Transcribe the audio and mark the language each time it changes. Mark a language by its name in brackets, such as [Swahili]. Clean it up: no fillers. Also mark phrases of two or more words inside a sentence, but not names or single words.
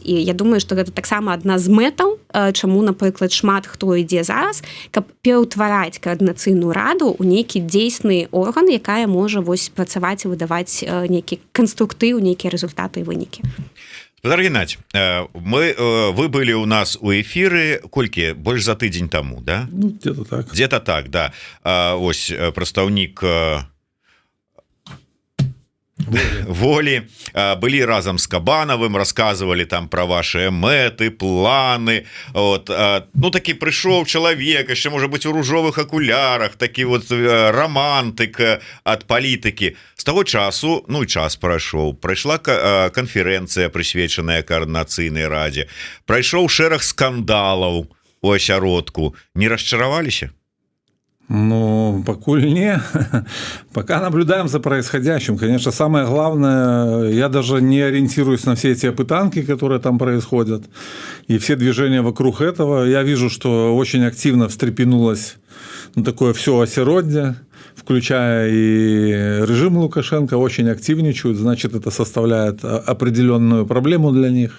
[Belarusian] І я думаю, што гэта таксама адна з мэтаў, чаму, напрыклад, шмат хто ідзе зараз, каб пераўтвараць Каардынацыйную раду ў нейкі дзейсны орган, якая можа вось працаваць і выдаваць нейкі канструктыў, нейкія рэзультаты і вынікі. Спадар Геннадзь, вы былі ў нас у эфіры колькі? Больш за тыдзень таму, да? Ну, [Russian] где-то так. Где-то так, да. [Belarusian] Ось прадстаўнік Волі былі разам з Кабанавым, рассказывалі там [Russian] про ваши [Belarusian] мэты, планы. Вот. Ну такі прыйшоў чалавек, яшчэ можа быць у ружовых акулярах, такі вот романтык ад палітыкі. З таго часу, ну і час прайшоў, прайшла канферэнцыя, прысвечаная Каардынацыйнай радзе, прайшоў шэраг скандалаў у асяродку. Не расчараваліся? Ну, покуль не. [Russian] Пока наблюдаем за происходящим. Конечно, самое главное, я даже не ориентируюсь на все эти опытанки, которые там происходят, и все движения вокруг этого. Я вижу, что очень активно встрепенулось такое все осеродье, включая и режим Лукашенко, очень активничают, значит, это составляет определенную проблему для них.